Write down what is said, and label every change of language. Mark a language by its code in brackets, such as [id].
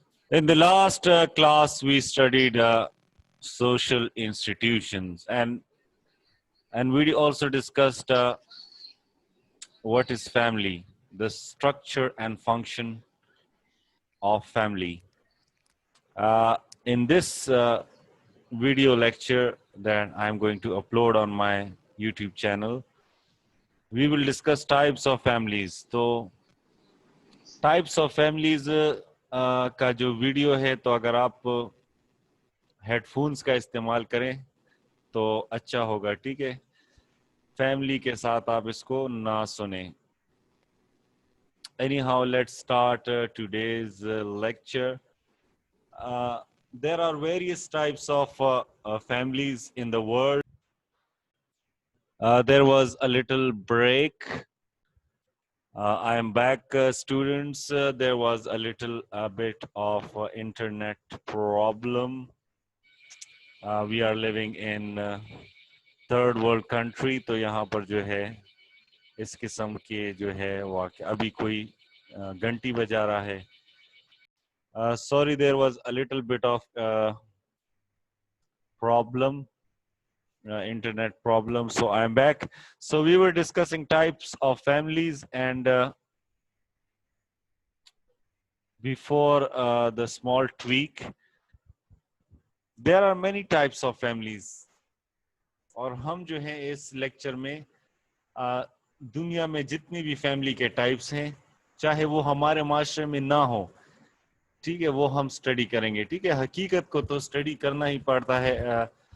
[en] In the last class, we studied social institutions, and we also discussed what is family, the structure and function of family. In this video lecture that I'm going to upload on my YouTube channel, we will discuss types of families. So, types of families [hi] का जो video है, तो अगर आप headphones का इस्तेमाल करें तो अच्छा होगा, ठीक है. फैमिली के साथ आप इसको ना सुने. [en] Anyhow, let's start today's lecture. There are various types of families in the world. There was a little break. I am back, students. There was a little bit of internet problem. We are living in third world country, [hi] तो यहाँ पर जो है इस किस्म के जो है वाक़या अभी कोई घंटी बजा रहा है. [en] Sorry, there was a little bit of problem, internet problem. So I'm back. So we were discussing types of families, and before the small tweak, there are many types of families. [hi] और हम जो हैं इस lecture में दुनिया में जितनी भी फैमिली के टाइप्स हैं, चाहे वो हमारे माशरे में ना हो, ठीक है, वो हम स्टडी करेंगे. ठीक है, हकीकत को तो स्टडी करना ही पड़ता है.